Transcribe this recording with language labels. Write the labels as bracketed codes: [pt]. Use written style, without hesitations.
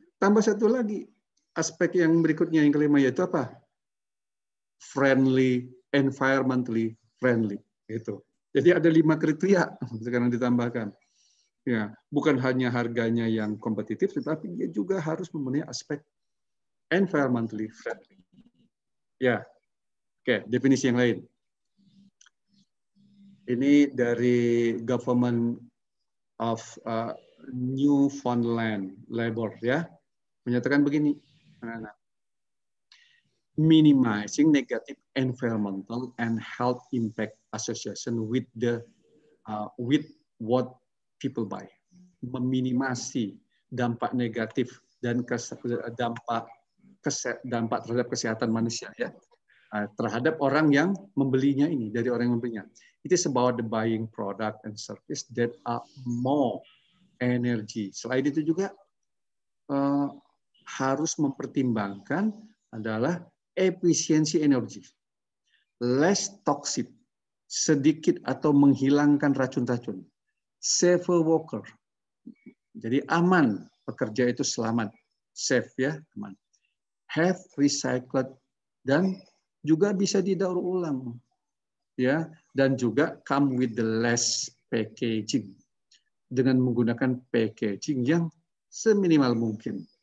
[id] Tambah satu lagi, aspek yang berikutnya yang kelima yaitu apa? [en] Friendly, environmentally friendly. [id] Gitu. Jadi ada 5 kriteria sekarang ditambahkan. Ya, bukan hanya harganya yang kompetitif, tetapi dia juga harus memenuhi aspek environmentally friendly. Ya, oke, definisi yang lain. Ini dari Government of Newfoundland Labor, ya, menyatakan begini, [en] minimizing negative environmental and health impact association with what people buy, [id] meminimasi dampak negatif dan dampak terhadap kesehatan manusia, ya, terhadap orang yang membelinya ini, dari orang yang membelinya. [en] It is about the buying product and service that are more energy. [id] Selain itu juga harus mempertimbangkan adalah efisiensi energi, less toxic, sedikit atau menghilangkan racun-racun, safer worker, jadi aman, pekerja itu selamat, safe, ya, aman, have recycled, dan juga bisa didaur ulang, ya, dan juga [en] come with the less packaging, [id] dengan menggunakan packaging yang seminimal mungkin.